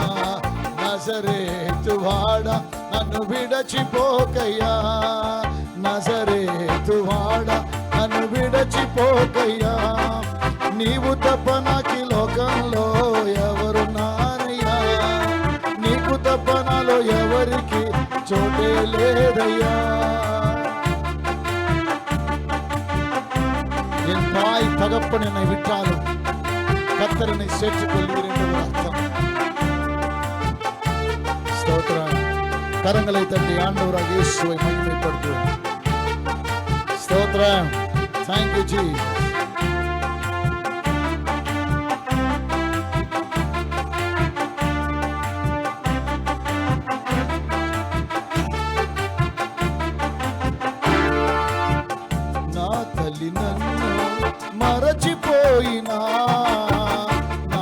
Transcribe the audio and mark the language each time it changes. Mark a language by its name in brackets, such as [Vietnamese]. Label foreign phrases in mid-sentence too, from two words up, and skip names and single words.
[Telugu] నజరేతువాడా నన్ను విడచిపోకయ్యా, నజరేతువాడా నన్ను విడచిపోకయ్యా, నీవు తప్ప నాకి లోకంలో ఎవరున్నారయ్యా, నీకు తప్ప నాలో ఎవరికి చోటే లేదయ్యా. [Tamil] என் தாய் தகப்பன் என்னை விட்டாலும் கர்த்தர் என்னை சேர்த்துக்கொள்வீர் என்று அர்த்தம். ஸ்தோத்திரம். கரங்களை தட்டி ஆண்டவராக இயேசுவை மகிமைப்படுத்துவோம். ஸ்தோத்திரம். [English] Thank you Jesus. [Telugu] నా తల్లి నన్ను మరచిపోయినా, నా